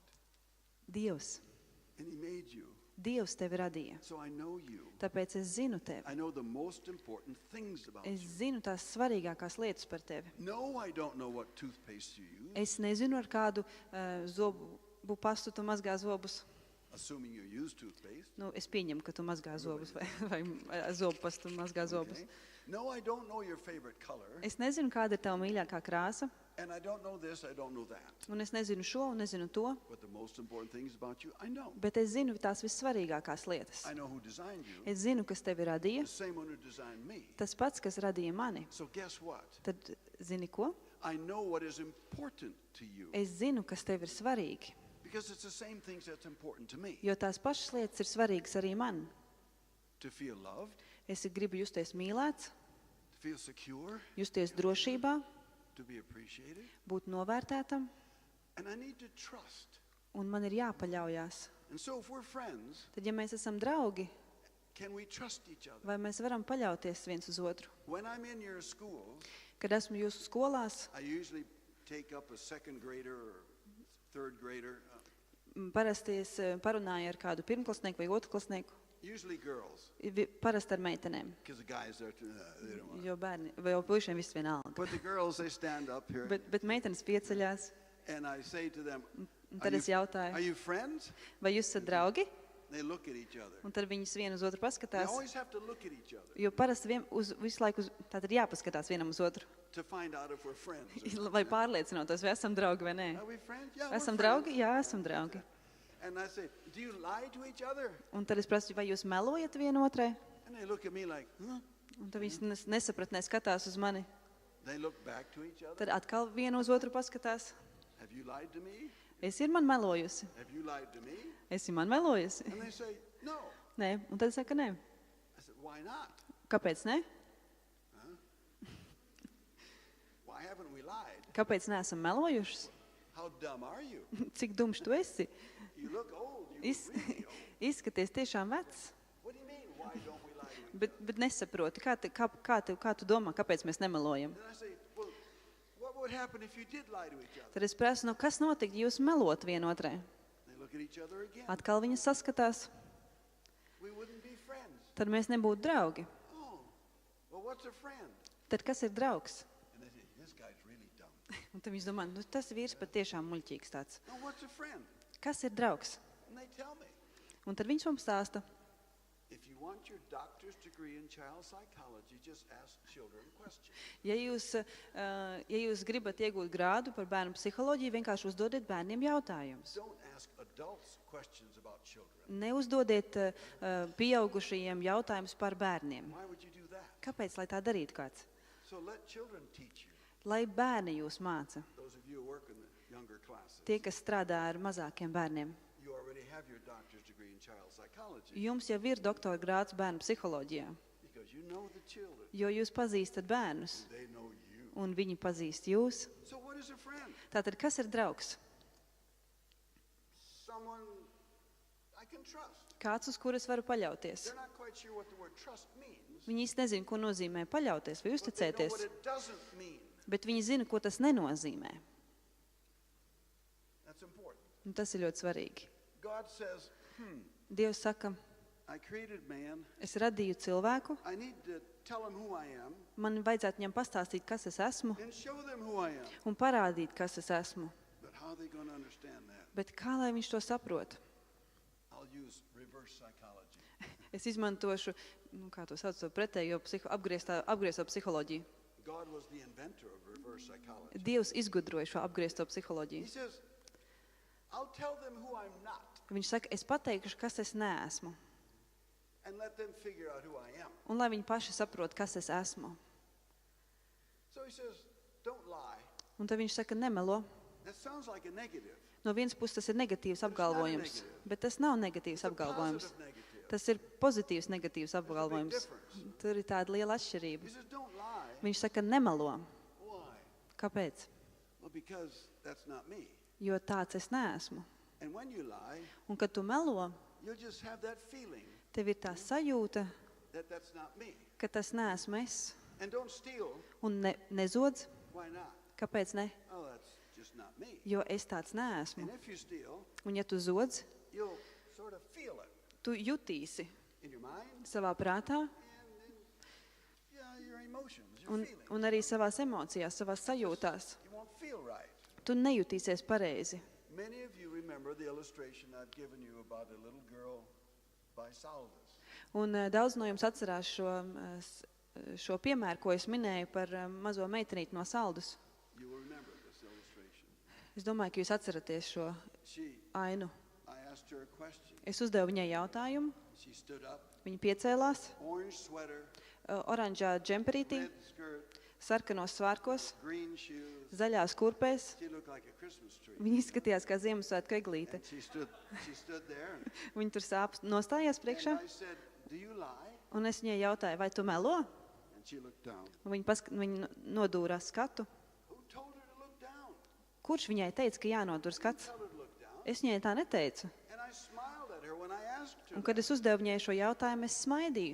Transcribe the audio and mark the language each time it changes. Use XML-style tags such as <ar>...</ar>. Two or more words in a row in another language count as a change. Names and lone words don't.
<lv>Dievs.</lv> <en>And he made you.</en> <lv>Dievs tevi radīja.</lv> <en>So I know you.</en> <lv>Tāpēc es zinu tevi.</lv> <en>I know the most important things about</en> <lv>Es</lv> <en>you.</en> <lv>zinu tās svarīgākās lietas par tevi.</lv> <en>No, I don't know what toothpaste you use,</en> <lv>Es nezinu, ar kādu zobu pastu tu mazgā zobus.</lv> <en>assuming you use toothpaste.</en> <lv>Nu, es pieņemu, ka tu mazgā zobus vai zobu pastu mazgā zobus.</lv> <en>Okay. No, I don't know your favorite color.</en> <lv>Es nezinu, kāda ir tava mīļākā krāsa.</lv> <en>And I don't know this, I don't know that.</en> <lv>Un es nezinu šo un nezinu to.</lv> <en>But the most important things about you, I know.</en> <lv>Bet es zinu tās vissvarīgākās lietas.</lv> <en>I know who designed you.</en> <lv>Es zinu, kas tevi radīja.</lv> <en>The same one who designed me.</en> <lv>Tas pats, kas radīja mani.</lv> <en>So guess what?</en> <lv>Tad zini ko?</lv> <en>I know what is important to you.</en> <lv>Es zinu, kas tev ir svarīgi.</lv> <en>Because it's the same things that's important to me.</en> <lv>Jo tās pašas lietas ir svarīgas arī man.</lv> <en>To feel loved,</en> <lv>Es gribu justies mīlēts,</lv> <en>to feel secure,</en> <lv>justies drošībā,</lv> <en>to be appreciated.</en> <lv>būt novērtētam,</lv> <en>And I need to trust.</en> <lv>un man ir jāpaļaujās.</lv> <en>And so if we're friends,</en> <lv>Tad, ja mēs esam draugi,</lv> <en>can we trust each other?</en> <lv>vai mēs varam paļauties viens uz otru?</lv> <en>When I'm in your schools,</en> <lv>Kad esmu jūsu skolās,</lv> <en>I usually take up a second grader or third grader,</en> <lv>parasti es parunāju ar kādu pirmklasnieku vai otrklasnieku,</lv> <en>usually girls,</en> <lv>parasti ar meitenēm,</lv> <en>because the guys, they don't want.</en> <lv>jo bērni, vai jau puišiem viss vienalga.</lv> <en>But the girls, they stand up here,</en> <lv>Bet meitenes pieceļās,</lv> <en>and I say to them,</en> <lv>un tad es</lv> <en>are</en> <lv>jautāju,</lv> <en>you friends?</en> <lv>vai jūs esat draugi?</lv> <en>They look at each other.</en> <lv>Un tad viņas vienu uz otru</lv> <en>They</en> <lv>paskatās,</lv> <en>always have to look at each other</en> <lv>jo parasti visu laiku tātad jāpaskatās vienam uz otru,</lv> <en>to find out if we're friends.</en> <lv>lai pārliecinotos, vai esam draugi vai nē.</lv> <en>Are we friends? Yeah, we're</en> <lv>Esam</lv> <en>friends.</en> <lv>draugi? Jā, esam draugi.</lv> <en>And I say, do you lie to each other?</en> <lv>Un tad es prasu, vai jūs melojat vienotrai?</lv> <en>And they look at me like, huh?</en> <lv>Un tad viņas nesapratnē skatās uz mani.</lv> <en>They look back to each other.</en> <lv>Tad atkal vienu uz otru paskatās.</lv> <en>Have you lied to me?</en> <lv>Es ir man melojusi.</lv> <en>Have you lied to me?</en> <lv>Es ir man melojusi.</lv> <en>And they say, no.</en> <lv>Nē, un tad es saku, nē.</lv> <en>I said, why not?</en> <lv>Kāpēc ne?</lv> <en>Why haven't we lied?</en> <lv>Kāpēc neesam melojušas?</lv> <en>How dumb are you?</en> <lv>Cik dumšs tu esi?</lv> <en>You look old. You look really old.</en> <lv>Izskaties tiešām vecs.</lv> <en>What do you mean, why don't we lie to each other?</en> <lv>Bet nesaproti, kā tu domā, kāpēc mēs nemelojam?</lv> <en>Then I say, well, what would happen if you did lie to each other?</en> <lv>Tad es prasu, nu kas notika, ja jūs melot vienotrai?</lv> <en>They look at each other again.</en> <lv>Atkal viņas saskatās.</lv> <en>We wouldn't be friends.</en> <lv>Tad mēs nebūtu draugi.</lv> <en>Oh, well, what's a friend?</en> <lv>Tad kas ir draugs?</lv> <en>And they say, this guy's really dumb.</en> <lv>Un tad viņš domā, nu tas vīrs patiešām muļķīgs tāds.</lv> <en>No, what's a friend?</en> <lv>Kas ir draugs?</lv> <en>And they tell me,</en> <lv>Un tad viņš mums stāsta,</lv> <en>if you want your doctor's degree in child psychology, just ask children questions.</en> <lv>ja jūs gribat iegūt grādu par bērnu psiholoģiju, vienkārši uzdodiet bērniem jautājumus.</lv> <en>Don't ask adults questions about children.</en> <lv>Neuzdodiet pieaugušajiem jautājumus par bērniem.</lv> <en>Why would you do that?</en> <lv>Kāpēc, lai tā darītu kāds?</lv> <en>So let children teach you.</en> <lv>Lai bērni jūs māca.</lv> <en>Those of you who work in the younger classes,</en> <lv>Tie, kas strādā ar mazākiem bērniem.</lv> <en>you already have your doctor's degree in child psychology</en> <lv>Jums jau ir doktora grāds bērnu psiholoģijā,</lv> <en>because you know the children.</en> <lv>jo jūs pazīstat bērnus,</lv> <en>They know you.</en> <lv>un viņi pazīst jūs.</lv> <en>So what is a friend?</en> <lv>Tātad, kas ir draugs?</lv> <en>Someone, I can trust.</en> <lv>Kāds, uz kuru es varu paļauties.</lv> <en>They're not quite sure what the word trust means,</en> <lv>Viņi īsti nezina, ko nozīmē paļauties vai</lv> <en>but they know</en> <lv>uzticēties,</lv> <en>what it doesn't mean.</en> <lv>bet viņi zina, ko tas nenozīmē.</lv> <en>That's important.</en> <lv>Un tas ir ļoti svarīgi.</lv> <en>God says,</en> <lv>Dievs saka,</lv> <en>I created man.</en> <lv>es radīju cilvēku,</lv> <en>I need to tell him who I am</en> <lv>man vajadzētu viņam pastāstīt, kas es esmu,</lv> <en>and show them who I am.</en> <lv>un parādīt, kas es esmu.</lv> <en>But how are they going to understand that?</en> <lv>Bet kā lai viņš to saprot?</lv> <en>I'll use reverse psychology.</en> <lv>Es izmantošu, kā to sauc, to pretējo apgriezto psiholoģiju.</lv> <en>God was the inventor of reverse psychology.</en> <lv>Dievs izgudroja šo apgriezto</lv> <en>He</en> <lv>psiholoģiju.</lv> <en>says, I'll tell them who I'm not</en> <lv>Viņš saka, es pateikšu, kas es neesmu,</lv> <en>and let them figure out who I am.</en> <lv>un lai viņi paši saprot, kas es esmu.</lv> <en>So he says, don't lie.</en> <lv>Un tad viņš saka, nemelo.</lv> <en>That sounds like a negative.</en> <lv>No vienas puses tas ir negatīvs apgalvojums, bet tas nav negatīvs</lv> <en>It's a</en> <lv>apgalvojums.</lv> <en>positive negative.</en> <lv>Tas ir pozitīvs negatīvs apgalvojums. Tur ir tāda liela atšķirība.</lv> <en>He says, don't lie.</en> <lv>Viņš saka, nemelo.</lv> <en>Why?</en> <lv>Kāpēc?</lv> <en>Well, because that's not me.</en> <lv>Jo tāds es neesmu.</lv> <en>And when you lie,</en> <lv>Un kad tu melo,</lv> <en>you'll just have that feeling</en> <lv>tev ir tā sajūta,</lv> <en>that that's not me.</en> <lv>ka tas neesmu es.</lv> <en>And don't steal.</en> <lv>Un nezodz,</lv> <en>Why not?</en> <lv>kāpēc ne?</lv> <en>Oh, that's just not me.</en> <lv>Jo es tāds neesmu.</lv> <en>And if you steal,</en> <lv>Un ja tu zodz,</lv> <en>you'll sort of feel it</en> <lv>tu jutīsi</lv> <en>in your mind</en> <lv>savā prātā</lv> <en>and in your emotions, your feelings.</en> <lv>un arī savās emocijās, savās sajūtās.</lv> <en>You won't feel right.</en> <lv>Tu nejutīsies pareizi.</lv> <en>Many of you remember the illustration I've given you about a little girl by Saldus.</en> <lv>Un daudz no jums atcerās šo piemēru, ko es minēju par mazo meitenīti no Saldus.</lv> <en>You will remember this illustration.</en> <lv>Es domāju, ka jūs atceraties šo ainu.</lv> <en>I asked her a question.</en> <lv>Es uzdevu viņai jautājumu,</lv> <en>She stood up,</en> <lv>viņa piecēlās,</lv> <en>orange sweater,</en> <lv>oranžā džemperītī,</lv> <en>red skirt,</en> <lv>sarkanos svārkos,</lv> <en>green shoes.</en> <lv>zaļās kurpēs.</lv> <en>She looked like a Christmas tree.</en> <lv>Viņa izskatījās kā Ziemassvētku eglīte.</lv> <en>And she stood there.</en> <lv>Viņa tur nostājās priekšā,</lv> <en>And I said, do you lie?</en> <lv>un es viņai jautāju, vai tu melo?</lv> <en>And she looked down.</en> <lv>Un viņa nodūrā skatu.</lv> <en>Who told her to look down?</en> <lv>Kurš viņai teica, ka jānodur skats?</lv> <en>Tell her to look down.</en> <lv>Es viņai tā neteicu.</lv> <en>And I smiled at her when I asked her.</en> <lv>Un kad es uzdevu viņai šo jautājumu, es smaidīju.</lv>